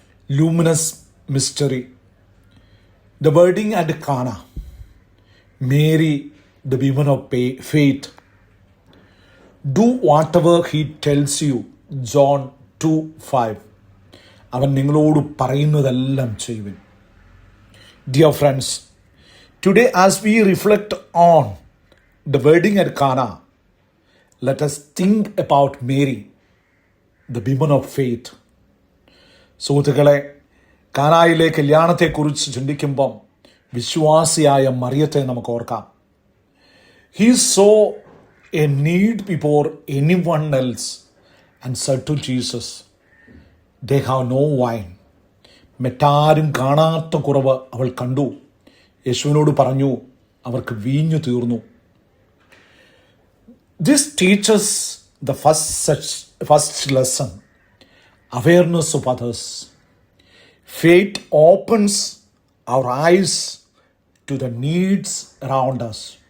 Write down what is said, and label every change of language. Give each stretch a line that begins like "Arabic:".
English: Luminous mystery, the wedding at Cana, Mary the women of faith. Do whatever he tells you, John 2:5.
Malayalam: അവൻ നിങ്ങളോട് പറയുന്നതെല്ലാം ചെയ്യുവിൻ.
English: Dear friends, today as we reflect on the wedding at Cana, let us think about Mary, the woman of faith.
Malayalam: സുഹൃത്തുക്കളെ, കാനായിലെ കല്യാണത്തെക്കുറിച്ച് ചിന്തിക്കുമ്പം വിശ്വാസിയായ മറിയത്തെ നമുക്ക് ഓർക്കാം.
English: He saw a need before anyone else and said to Jesus, they have no wine.
Malayalam: മറ്റാരും കാണാത്ത കുറവ് അവൾ കണ്ടു. യേശുവിനോട് പറഞ്ഞു, അവർക്ക് വീഞ്ഞു തീർന്നു.
English: This teaches the first lesson, awareness of others. Faith opens our eyes to the needs around us.